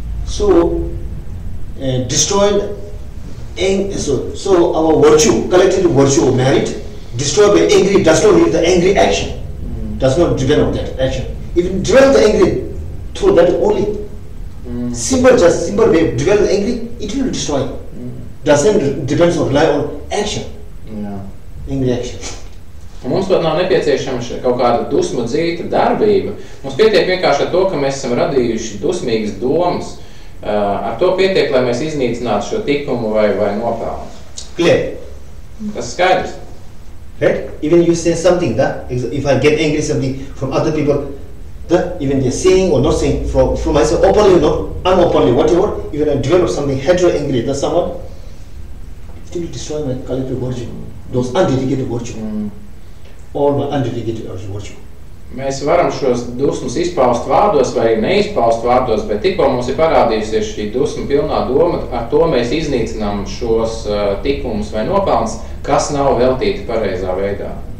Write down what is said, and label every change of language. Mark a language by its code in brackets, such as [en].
[en] So, destroyed, so our virtue, collective virtue of merit, destroyed by angry does not need the angry action, does not develop that action. If you develop the angry through that only, simple way of develop the angry, it will destroy. Doesn't depends on rely on action. Angry action. [lv] Un mums pat nav nepieciešama kaut kāda dusmu dzīta darbība. Mums pietiek vienkārši ar to, ka mēs esam radījuši dusmīgas domas. Ar to pietiek, lai mēs iznīcinātu šo tikumu vai nopelnu. [en] Clear? [lv] Tas skaidrs. [en] Right? Even you say something, if I get angry something from other people, even they're saying or not saying from myself, openly or not, unopenly, whatever, even I develop something hatred, angry, that's someone, it will destroy my collective virtue, those undedicated virtue, all my undedicated virtue. [lv] Mēs varam šos dusmas izpaust vārdos vai neizpaust vārdos, bet tikko mums ir parādījusies šī dusma pilnā doma, ar to mēs iznīcinām šos tikumus vai nopelns, kas nav veltīti pareizā veidā.